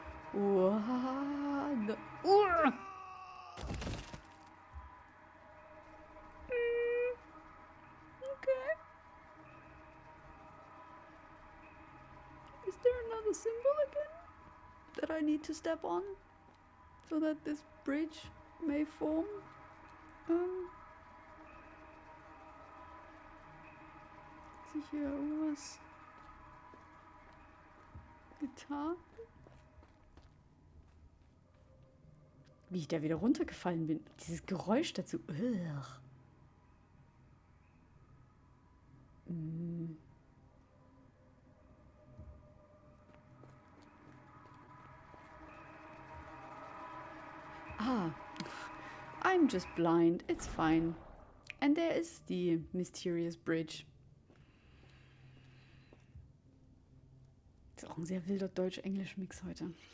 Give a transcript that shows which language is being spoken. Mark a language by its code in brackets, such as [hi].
[en] What the... Okay. Is there another symbol again that I need to step on so that this bridge may form? [de] Ist hier irgendwas getan? Wie ich da wieder runtergefallen bin. Dieses Geräusch dazu. Ugh. [en] Ah, I'm just blind. It's fine. And there is the mysterious bridge. [de] Das ist auch ein sehr wilder Deutsch-Englisch-Mix heute.